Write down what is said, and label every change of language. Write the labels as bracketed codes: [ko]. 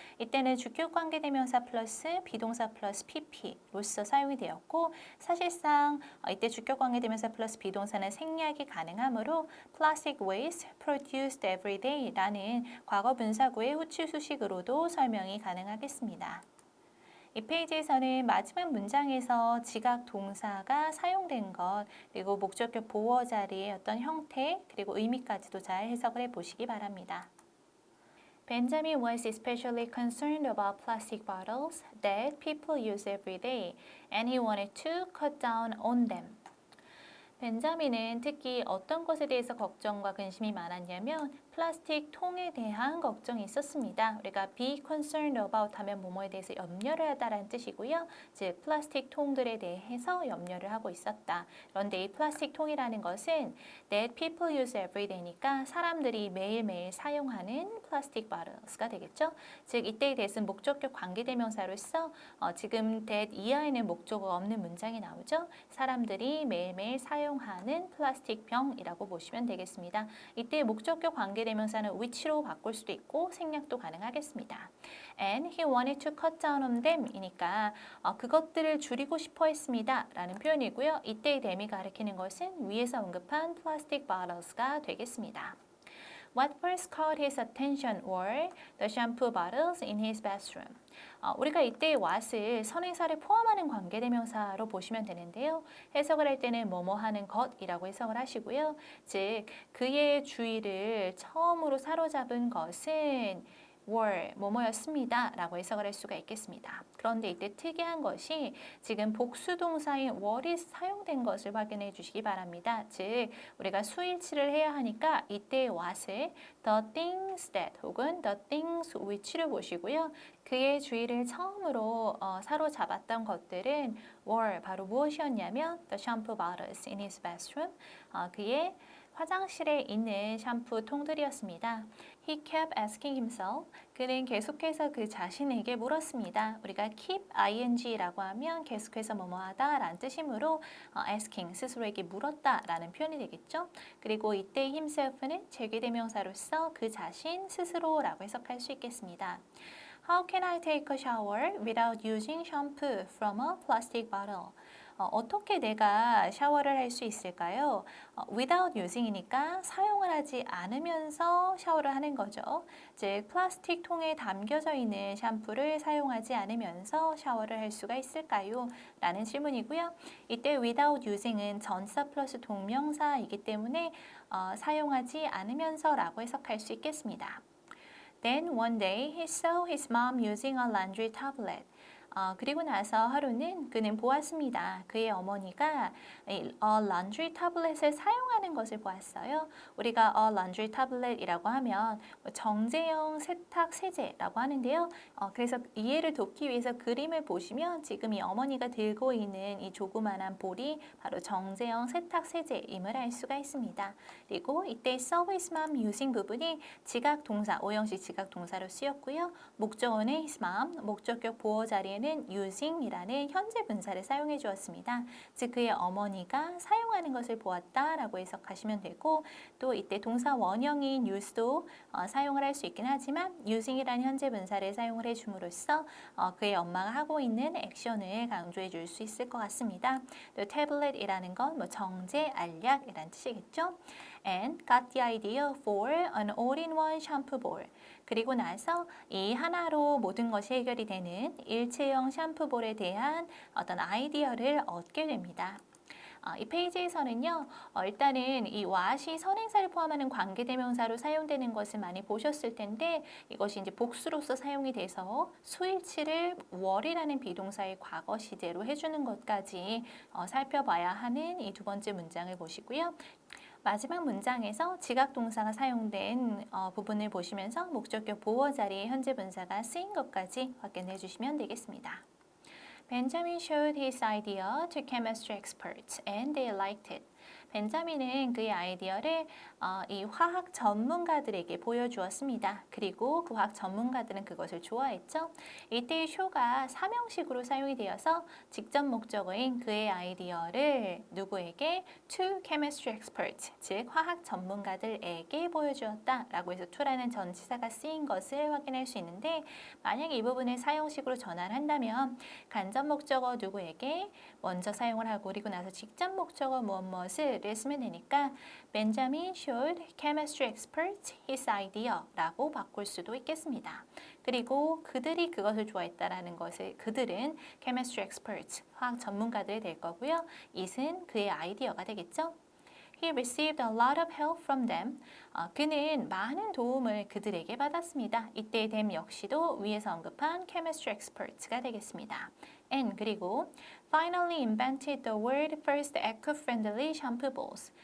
[ko] 이때는 주격 관계대명사 플러스 비동사 플러스 pp로서 사용이 되었고 사실상 이때 주격 관계대명사 플러스 비동사는 생략이 가능하므로 [en] plastic waste produced every day [ko] 라는 과거 분사구의 후치 수식으로도 설명이 가능하겠습니다. 이 페이지에서는 마지막 문장에서 지각 동사가 사용된 것, 그리고 목적격 보어 자리의 어떤 형태, 그리고 의미까지도 잘 해석을 해보시기 바랍니다. [en] Benjamin was especially concerned about plastic bottles that people use every day, and he wanted to cut down on them. [ko] 벤자민은 특히 어떤 것에 대해서 걱정과 근심이 많았냐면 플라스틱 통에 대한 걱정이 있었습니다. 우리가 [en] be concerned about [ko] 하면 뭐뭐에 대해서 염려를 하다라는 뜻이고요. 즉 플라스틱 통들에 대해서 염려를 하고 있었다. 그런데 이 플라스틱 통이라는 것은 [en] that people use every day [ko] 니까 사람들이 매일매일 사용하는 플라스틱 bottles가 되겠죠. 즉 이때에 대해서는 목적격 관계대명사로서 지금 that 이하에는 목적어가 없는 문장이 나오죠. 사람들이 매일매일 사용하는 플라스틱 병이라고 보시면 되겠습니다. 이때 목적격 관계대명사는 which로 바꿀 수도 있고 생략도 가능하겠습니다. [en] And he wanted to cut down on them [ko] 이니까 그것들을 줄이고 싶어 했습니다 라는 표현이고요. 이때의 them이 가리키는 것은 위에서 언급한 플라스틱 bottles가 되겠습니다. [en] What first caught his attention were the shampoo bottles in his bathroom. [ko] 우리가 이때 what을 선행사를 포함하는 관계대명사로 보시면 되는데요. 해석을 할 때는 뭐뭐 하는 것이라고 해석을 하시고요. 즉 그의 주의를 처음으로 사로잡은 것은 were 뭐뭐였습니다 라고 해석을 할 수가 있겠습니다. 그런데 이때 특이한 것이 지금 복수동사인 were이 사용된 것을 확인해 주시기 바랍니다. 즉 우리가 수일치를 해야 하니까 이때 what을 [en] the things that [ko] 혹은 [en] the things which [ko] 를 보시고요. 그의 주의를 처음으로 사로잡았던 것들은 were 바로 무엇이었냐면 [en] the shampoo bottles in his bathroom [ko] 그의 화장실에 있는 샴푸 통들이었습니다. [en] He kept asking himself. [ko] 그는 계속해서 그 자신에게 물었습니다. 우리가 keep ing라고 하면 계속해서 뭐뭐하다 라는 뜻이므로 asking, 스스로에게 물었다 라는 표현이 되겠죠. 그리고 이때 himself는 제귀대명사로서 그 자신, 스스로라고 해석할 수 있겠습니다. [en] How can I take a shower without using shampoo from a plastic bottle? [ko] 어떻게 내가 샤워를 할 수 있을까요? without using이니까 사용을 하지 않으면서 샤워를 하는 거죠. 즉 플라스틱 통에 담겨져 있는 샴푸를 사용하지 않으면서 샤워를 할 수가 있을까요? 라는 질문이고요. 이때 without using은 전치사 플러스 동명사이기 때문에 사용하지 않으면서 라고 해석할 수 있겠습니다. [en] Then one day he saw his mom using a laundry tablet. [ko] 그리고 나서 하루는 그는 보았습니다. 그의 어머니가 a laundry tablet을 사용하는 것을 보았어요. 우리가 a laundry tablet이라고 하면 정제형 세탁 세제라고 하는데요. 그래서 이해를 돕기 위해서 그림을 보시면 지금 이 어머니가 들고 있는 이 조그만한 볼이 바로 정제형 세탁 세제임을 알 수가 있습니다. 그리고 이때 [en] saw his mom using [ko] 부분이 지각 동사, 오형식 지각 동사로 쓰였고요. 목적어는 his mom, 목적격 보어 자리에는 using이라는 현재 분사를 사용해 주었습니다. 즉 그의 어머니가 사용하는 것을 보았다라고 해석하시면 되고 또 이때 동사 원형인 use도 사용을 할 수 있긴 하지만 using이라는 현재 분사를 사용을 해줌으로써 그의 엄마가 하고 있는 액션을 강조해 줄 수 있을 것 같습니다. 또 tablet이라는 건 뭐 정제, 알약이라는 뜻이겠죠. [en] And got the idea for an all-in-one shampoo bowl. [ko] 그리고 나서 이 하나로 모든 것이 해결이 되는 일체형 샴푸볼에 대한 어떤 아이디어를 얻게 됩니다. 이 페이지에서는요, 일단은 이 what이 선행사를 포함하는 관계대명사로 사용되는 것을 많이 보셨을 텐데 이것이 이제 복수로서 사용이 돼서 수일치를 were이라는 비동사의 과거 시제로 해주는 것까지 살펴봐야 하는 이 두 번째 문장을 보시고요. 마지막 문장에서 지각 동사가 사용된 부분을 보시면서 목적격 보어 자리에 현재 분사가 쓰인 것까지 확인해 주시면 되겠습니다. [en] Benjamin showed his idea to chemistry experts and they liked it. [ko] 벤자민은 그의 아이디어를 이 화학 전문가들에게 보여주었습니다. 그리고 그 화학 전문가들은 그것을 좋아했죠. 이때의 show가 사명식으로 사용이 되어서 직접 목적어인 그의 아이디어를 누구에게? [en] to chemistry experts, [ko] 즉 화학 전문가들에게 보여주었다라고 해서 to라는 전치사가 쓰인 것을 확인할 수 있는데 만약에 이 부분을 사용식으로 전환을 한다면 간접 목적어 누구에게 먼저 사용을 하고 그리고 나서 직접 목적어 무엇을 쓰면 되니까 [en] Benjamin showed chemistry experts his idea [ko] 라고 바꿀 수도 있겠습니다. 그리고 그들이 그것을 좋아했다라는 것을 그들은 chemistry experts, 화학 전문가들이 될 거고요. it은 그의 아이디어가 되겠죠. [en] He received a lot of help from them. [ko] 그는 많은 도움을 그들에게 받았습니다. 이때 them 역시도 위에서 언급한 chemistry experts가 되겠습니다. [en] And [ko] 그리고 [en] finally invented the world first eco-friendly shampoo bowls.